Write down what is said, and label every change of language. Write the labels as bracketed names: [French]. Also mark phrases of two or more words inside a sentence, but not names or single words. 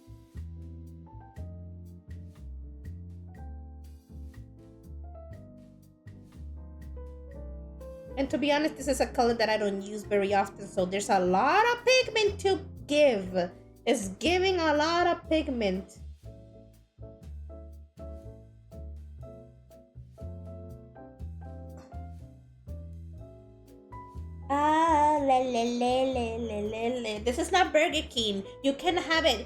[English] And to be honest, this is a color that I don't use very often, so there's a lot of pigment to give. It's giving a lot of pigment. Ah, le, le, le, le, le, le, le. This is not Burger King. You cannot have it.